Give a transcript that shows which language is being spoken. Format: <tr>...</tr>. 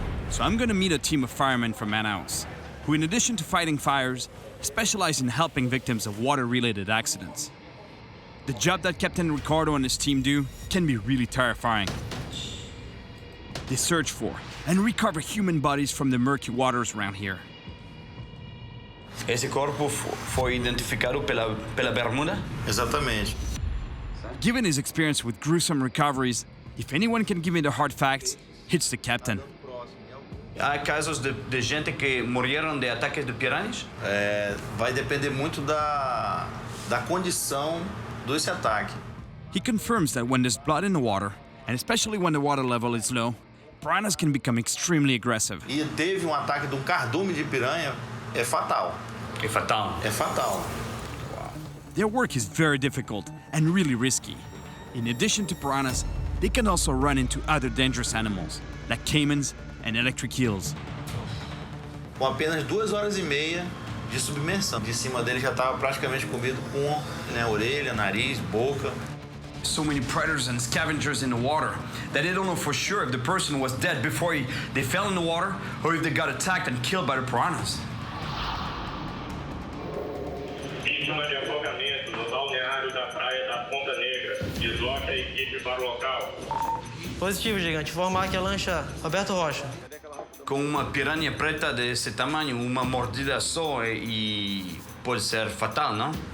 <en>So I'm gonna meet a team of firemen from Manaus, who in addition to fighting fires, specialize in helping victims of water-related accidents. The job that Captain Ricardo and his team do can be really terrifying. They search for and recover human bodies from the murky waters around here.</en> <pt>Esse corpo foi identificado pela bermuda? Exatamente.</pt> <en>Given his experience with gruesome recoveries, if anyone can give me the hard facts, it's the captain.</en> <pt>Há casos de gente que morreram de ataques de piranhas? Vai depender muito da condição desse ataque.</pt> <en>He confirms that when there's blood in the water, and especially when the water level is low, piranhas can become extremely aggressive.</en> <pt>E teve ataque de cardume de piranha, é fatal. É fatal. É fatal.</pt> <en>Their work is very difficult and really risky. In addition to piranhas, they can also run into other dangerous animals, like caimans and electric eels.</en> <pt>Com apenas 2 horas e meia de submersão. De cima dele já estava praticamente comido com orelha, nariz, boca.</pt> <en>So many predators and scavengers in the water that they don't know for sure if the person was dead before they fell in the water or if they got attacked and killed by the piranhas.</en> <pt>Vítima de afogamento no balneário da praia da Ponta Negra. Desloca a equipe para o local. Positivo, gigante. Informar que a lancha Roberto Rocha. Com uma piranha preta desse tamanho, uma mordida só e pode ser fatal, não?</pt>